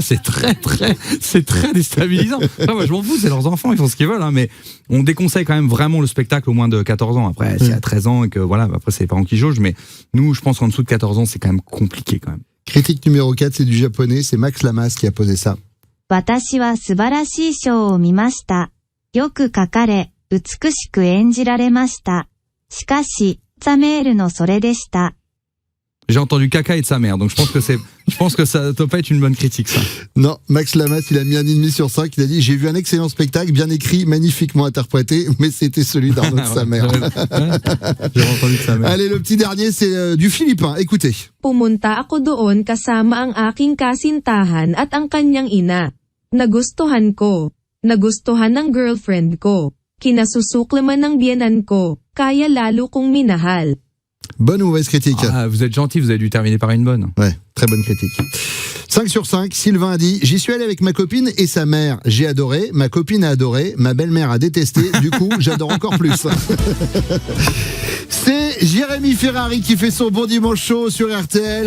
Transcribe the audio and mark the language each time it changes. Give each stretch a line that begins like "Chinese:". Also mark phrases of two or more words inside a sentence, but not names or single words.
French: C'est très déstabilisant. Enfin, moi, je m'en fous, c'est leurs enfants, ils font ce qu'ils veulent, hein, mais on déconseille quand même vraiment le spectacle au moins de 14 ans. Après, s'il y a 13 ans et que voilà, après, c'est les parents qui jaugent, mais nous, je pense qu'en dessous de 14 ans, c'est quand même compliqué, quand même. Critique numéro 4, c'est du japonais, c'est Max Lamas qui a posé ça.
Japanese: 私は素晴らしいショーを見ました。よく書かれ、美しく演じられました。しかし、ザメールのそれでした。
French: J'ai entendu caca et de sa mère, donc je pense que ça doit pas être une bonne critique, ça. Non, Max Lamas, il a mis 1,5 sur 5, il a dit, j'ai vu un excellent spectacle, bien écrit, magnifiquement interprété, mais c'était celui d'Arnaud de sa mère. J'ai entendu de sa mère. Allez, le petit dernier, c'est du philippin, écoutez.
Filipino: Pumunta ako doon kasama ang aking kasintahan at ang kanyang ina. Nagustuhan ko. Nagustuhan ng girlfriend ko. Kinasusuklaman ng biyenan ko. Kaya lalo kong minahal.
French: Bonne ou mauvaise critique? Vous êtes gentil, vous avez dû terminer par une bonne. Ouais, très bonne critique. 5 sur 5, Sylvain a dit, j'y suis allé avec ma copine et sa mère. J'ai adoré, ma copine a adoré, ma belle-mère a détesté, du coup, j'adore encore plus. C'est Jérémy Ferrari qui fait son Bon Dimanche Show sur RTL.